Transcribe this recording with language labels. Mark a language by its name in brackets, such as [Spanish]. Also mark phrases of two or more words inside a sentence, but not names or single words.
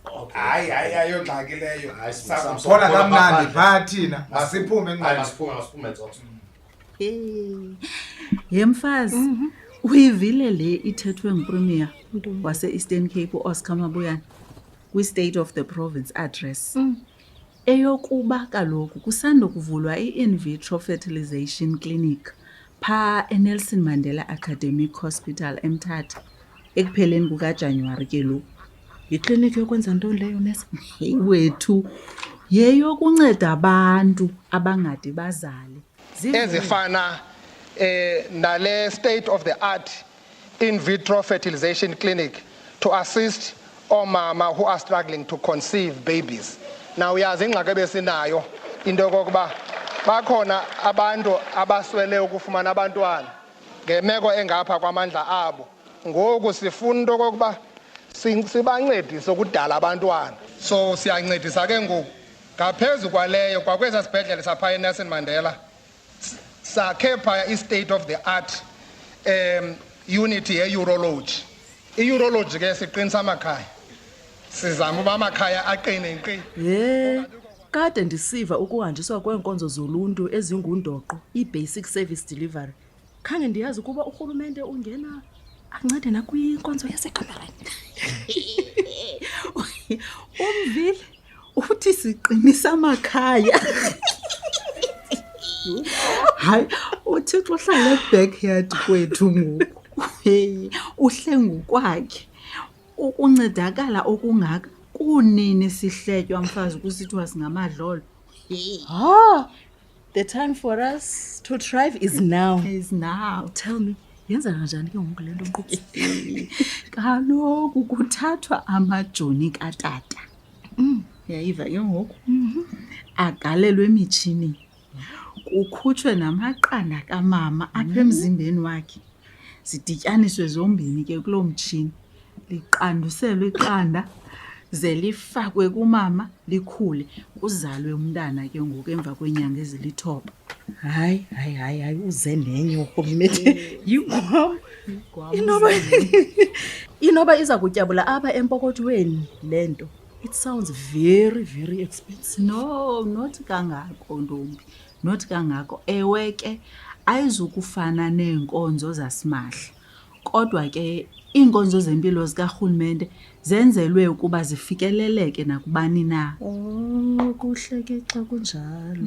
[Xhosa] Hayi ayongxaki leyo. Sabona kamnandi pha thina. Masiphume Masiphume tsotso. Yemfazi. Uyivile le ithethwe nguPremier wase Eastern Cape Oscar Mabuyane kwi State of the Province address. Eyokuba kaloku kusando kuvulwa i- [English] in vitro fertilization clinic [Xhosa] pha eNelson Mandela Academic Hospital eMthatha ekupheleni kukaJanuwari ke lo. Iclinic yokwenza ntoni leyo Nesa? Hey wethu yeyokunceda abantu abangade bazale. Ezifana nale [English] state of the art in vitro fertilization clinic to assist omama who are struggling to conceive babies. [Xhosa] Now uyazi ingxaki besinayo into yokuba bakhona abantu abaswele ukufumana abantwana ngemeko engapha kwamandla abo. Ngoku sifuna into yokuba sibancedise ukudala abantwana. So siyancedisa ke ngoku ngaphezulu kwaleyo kwakweza sibhedlele sapha eNelson Mandela sakhe phaya i- [English] state of the art unity [Xhosa] ye-urology. I-urology ke siqinisa amakhaya. Sizama uba amakhaya aqine nkqi. Kade ndisiva ukuhanjiswa kweenkonzo zoluntu ezingundoqo i- [English] basic service delivery. [Xhosa] Khange ndiyazi ukuba urhulumente ungena ancede nakwinkonzo yasekhaya. Umvile uthi siqinisa amakhaya. Hayi uThixo uhlala backyard kwethu ngoku. Uhlengu kwakhe. Ukuncedakala okungaka kunini sihletywa mfazi kusithiwa singamadlolo. [English] The time for us to thrive is now. Tell me, [Xhosa] yenza kanjani ke ngoku lento mqhubi? Kaloku kuthathwa amajoni katata. Yayiva ke ngoku. Agalelwe emitshini. Kukhutshwe namaqanda kamama apha emzimbeni wakhe. Zidityaniswe zombini ke kulo mtshini. Liqanduselwe iqanda ze lifakwe kumama likhule kuzalwe umntana ke ngoku emva kwenyanga ezilithoba. Hayi uze nenye urhulumente. Inoba iza kutyabula apha empokothweni lento. [English] It sounds very, very expensive. No, not [Xhosa] kangako ntombi. [English] Not kangako. [Xhosa] Ewe ke ayizukufana neenkonzo zasimahla. Kodwa ke iinkonzo zempilo zikarhulumente zenzelwe ukuba zifikeleleke nakubani na. Kuhle ke xa kunjalo.